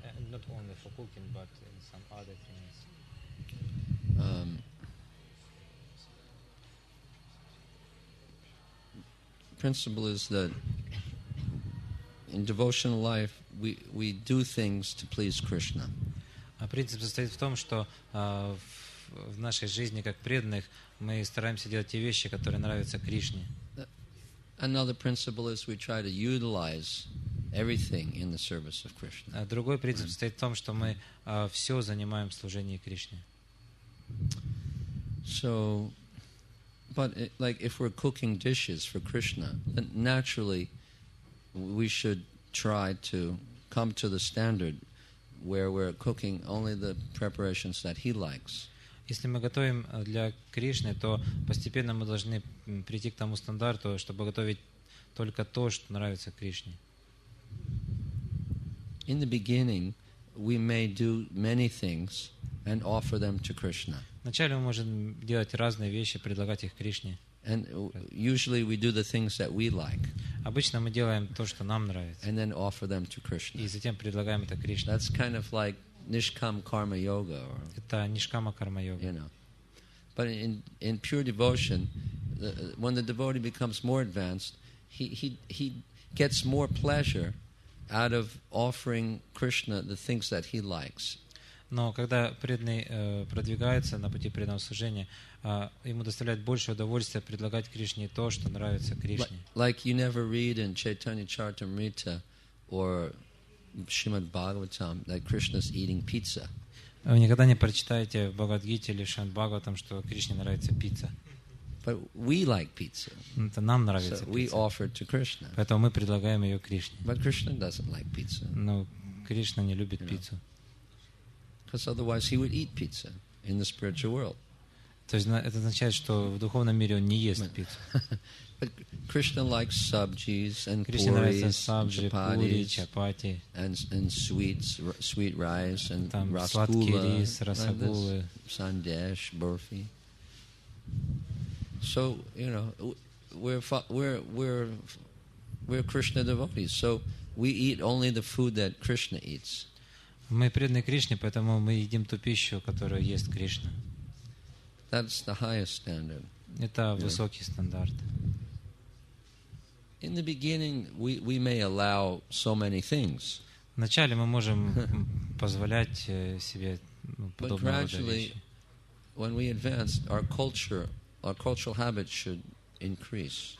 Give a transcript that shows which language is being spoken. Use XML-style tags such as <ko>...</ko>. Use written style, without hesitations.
<en>Not only for cooking, but in some other things. Principle is that in devotional life we do things to please Krishna.</en> <ru>Принцип состоит в том, что в нашей жизни, как преданных, мы стараемся делать те вещи, которые нравятся Кришне.</ru> <en>Another principle is we try to utilize everything in the service of Krishna.</en> <ru>Другой принцип состоит в том, что мы все занимаем в служении Кришне.</ru> <en>So, but like if we're cooking dishes for Krishna, then naturally we should try to come to the standard where we're cooking only the preparations that he likes.</en> <ru>Если мы готовим для Кришны, то постепенно мы должны прийти к тому стандарту, чтобы готовить только то, что нравится Кришне.</ru> <en>In the beginning, we may do many things and offer them to Krishna.</en> <ru>Вначале мы можем делать разные вещи, предлагать их Кришне.</ru> <en>And usually we do the things that we like</en> <ru>Обычно мы делаем то, что нам нравится,</ru> <en>and then offer them to Krishna.</en> <ru>и затем предлагаем это Кришне.</ru> <en>That's kind of like Nishkam Karma Yoga, or,</en> <ru>Это нишкама карма-йога.</ru> <en>you know. But in pure devotion, when the devotee becomes more advanced, he gets more pleasure out of offering Krishna the things that he likes.</en> <ru>Но когда преданный продвигается на пути преданного служения, ему доставляет больше удовольствия предлагать Кришне то, что нравится Кришне.</ru> <en>Like you never read in Chaitanya Charitamrita or Srimad Bhagavatam that Krishna's eating pizza.</en> <ru>Вы никогда не прочитаете в Бхагавад-гите или Шримад Бхагаватам, что Кришне нравится пицца.</ru> <en>But we like pizza,</en> <ru>Это нам нравится</ru> <en>so we</en> <ru>пицца.</ru> <en>offer it to Krishna.</en> <ru>Поэтому мы предлагаем ее Кришне.</ru> <en>But Krishna doesn't like pizza,</en> <ru>Но Кришна не любит пиццу.</ru> <en>because otherwise he would eat pizza in the spiritual world.</en> <ru>То есть это означает, что в духовном мире он не ест пиццу.</ru> <en>But Krishna likes sabjis and</en> <ru>Кришне нравится</ru> <en>puris, and</en> <ru>сабджи, пури,</ru> <en>chapatis,</en> <ru>чапати,</ru> <en>and sweet rice, and</en> <ru>там сладкий</ru> <en>rasgulla,</en> <ru>рис, расагулы.</ru> <en>sandesh, burfi. So we're Krishna devotees. So we eat only the food that Krishna eats.</en> <ru>Мы преданы Кришне, поэтому мы едим ту пищу, которую ест Кришна.</ru> <en>That's the highest standard.</en> <ru>Это высокий стандарт.</ru> <en>In the beginning, we may allow so many things,</en> <ru>Вначале мы можем позволять себе</ru> <en>but</en> <ru>подобного рода</ru> <en>gradually,</en> <ru>вещи.</ru> <en>when we advance, our cultural habits should increase.</en>